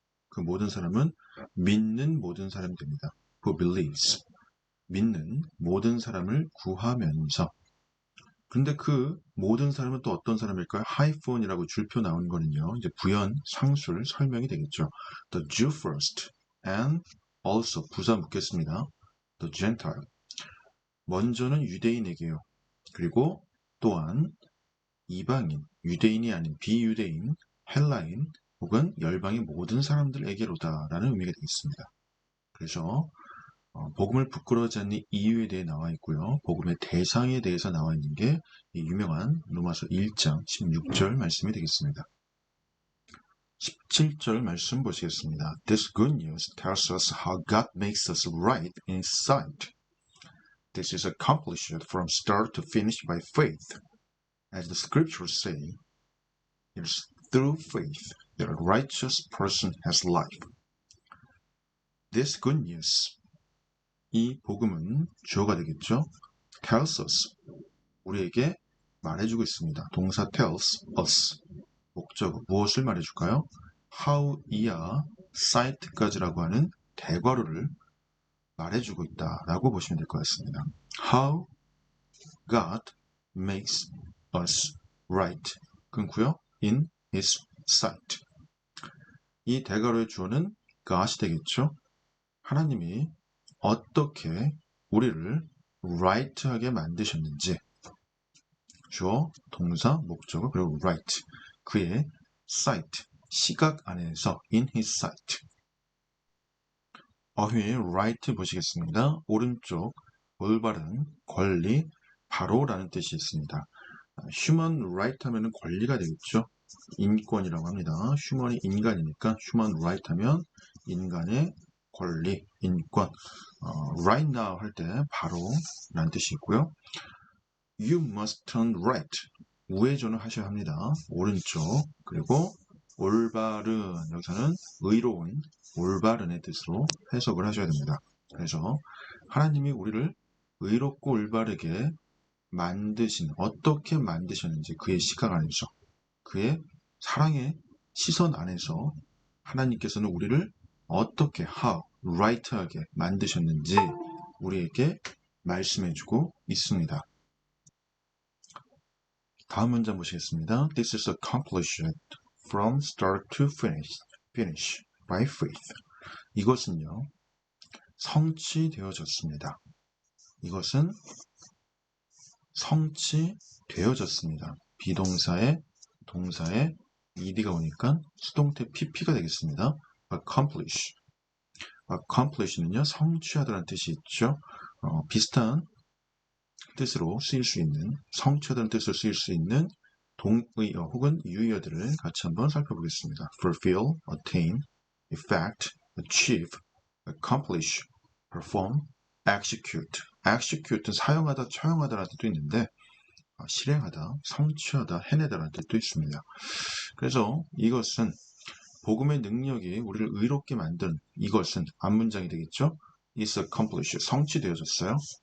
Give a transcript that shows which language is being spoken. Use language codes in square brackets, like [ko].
[ko] 그 모든 사람은 믿는 모든 사람이 됩니다. [en] Who believes. [ko] 믿는 모든 사람을 구하면서. 근데 그 모든 사람은 또 어떤 사람일까요? 하이폰이라고 줄표 나온 거는요. 이제 부연, 상술, 설명이 되겠죠. [en] The Jew first and also [ko] 부사 묻겠습니다. [en] The Gentile. [ko] 먼저는 유대인에게요. 그리고 또한 이방인, 유대인이 아닌 비유대인, 헬라인 혹은 열방의 모든 사람들에게로다 라는 의미가 되겠습니다. 그래서 복음을 부끄러워하지 않는 이유에 대해 나와 있고요. 복음의 대상에 대해서 나와 있는 게 이 유명한 로마서 1장 16절 말씀이 되겠습니다. 17절 말씀 보시겠습니다. [en] This good news tells us how God makes us right in His sight. This is accomplished from start to finish by faith. As the scriptures say, it is through faith that a righteous person has life. This good news, [ko] 이 복음은 주어가 되겠죠. [en] tells us, [ko] 우리에게 말해주고 있습니다. 동사 [en] tells us, [ko] 목적어, 무엇을 말해줄까요? how 이하 sight까지라고 하는 대괄호를 말해주고 있다라고 보시면 될 것 같습니다. [en] How God makes us right. 끊고요. In His sight. [ko] 이 대괄호의 주어는 God이 되겠죠. 하나님이 어떻게 우리를 right하게 만드셨는지. 주어, 동사, 목적어, 그리고 right. 그의 sight, 시각 안에서 [en] in his sight. [ko] 어휘의 right 보시겠습니다. 오른쪽, 올바른, 권리, 바로라는 뜻이 있습니다. human right 하면은 권리가 되겠죠. 인권이라고 합니다. human이 인간이니까 human right 하면 인간의 권리, 인권. right now 할 때 바로라는 뜻이 있고요. [en] You must turn right. [ko] 우회전을 하셔야 합니다. 오른쪽. 그리고 올바른, 여기서는 의로운, 올바른의 뜻으로 해석을 하셔야 됩니다. 그래서 하나님이 우리를 의롭고 올바르게 어떻게 만드셨는지 그의 시각 안에서, 그의 사랑의 시선 안에서 하나님께서는 우리를 어떻게 right하게 만드셨는지 우리에게 말씀해주고 있습니다. 다음 문장 보시겠습니다. [en] This is accomplished from start to finish by faith. [ko] 이것은요, 성취되어졌습니다. 이것은 성취되어졌습니다. 비동사에 동사에 ed가 오니까 수동태 pp가 되겠습니다. accomplish는요, 성취하다라는 뜻이 있죠. 비슷한 뜻으로 쓰일 수 있는, 성취하다는 뜻으로 쓰일 수 있는 동의어 혹은 유의어들을 같이 한번 살펴보겠습니다. [en] fulfill, attain, effect, achieve, accomplish, perform, execute. [ko] execute는 사용하다, 처형하다라는 뜻도 있는데 실행하다, 성취하다, 해내다라는 뜻도 있습니다. 그래서 이것은 복음의 능력이 우리를 의롭게 만든 이것은 앞문장이 되겠죠. [en] is accomplished, [ko] 성취되어졌어요.